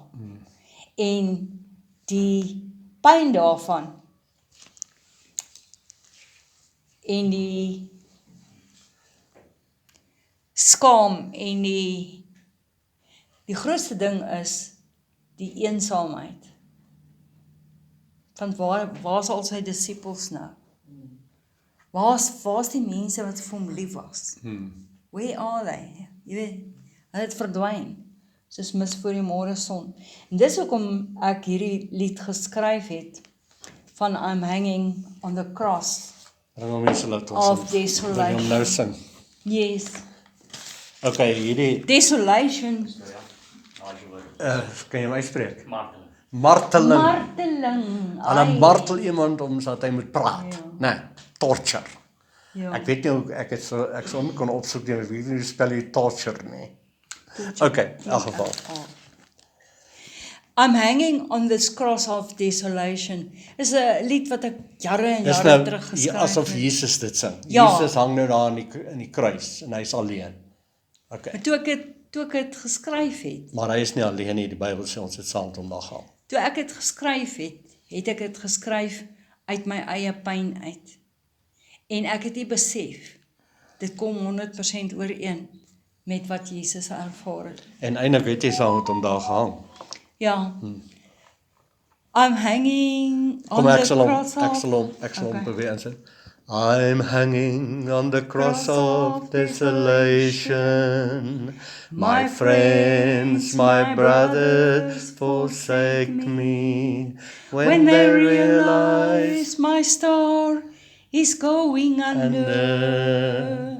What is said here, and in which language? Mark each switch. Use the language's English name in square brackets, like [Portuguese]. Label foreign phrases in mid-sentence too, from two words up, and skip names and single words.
[Afrikaans] En die pyn daarvan en die skaam en die grootste ding is die eensaamheid. Want waar is al sy disippels nou? Waar's die mense wat vir hom lief was? [English] Where are they? [Afrikaans] Jy weet, hulle het verdwyn, soos mis voor die môreson. En dis hoekom ek hierdie lied geskryf het, van [English] I'm hanging on the cross [Afrikaans] Ring hom mense laat ons of wil desolation. hom nou sing. Yes, Okay, hierdie desolation, kan jy my spreek? Marteling. Marteling. marteling. Hulle ai. martel iemand om sodat hy moet praat. Ja. Nee, torture. Ja. Ek weet nie hoe ek sou nie kon opsoek nie, ek weet nie hoe spel jy torture nie. Okay, in elk geval. [English] I'm hanging on this cross of desolation. [Afrikaans] Is 'n lied wat ek jare en Dis jare nou terug geskryf asof het. Jesus dit sing. Ja. Jesus hang nou daar in die kruis en hy's alleen. Okay. Maar toe ek het geskryf het, Maar hy is nie alleen nie, die Bybel sê ons het saam met hom daar gaan. toe ek het geskryf het ek dit geskryf uit my eie pyn uit. En ek het nie besef, dit kom 100% ooreen met wat Jesus ervaar het. En eintlik het hy saam met hom daar gehang. Ja. [English] I'm hanging on [Afrikaans] Kom ek [English] the [Afrikaans] sal hom [English] cross of... [Afrikaans] ek sal hom beweeg insit. [English] I'm hanging on the cross of desolation. My friends, my brothers forsake me. When they realize my star is going under,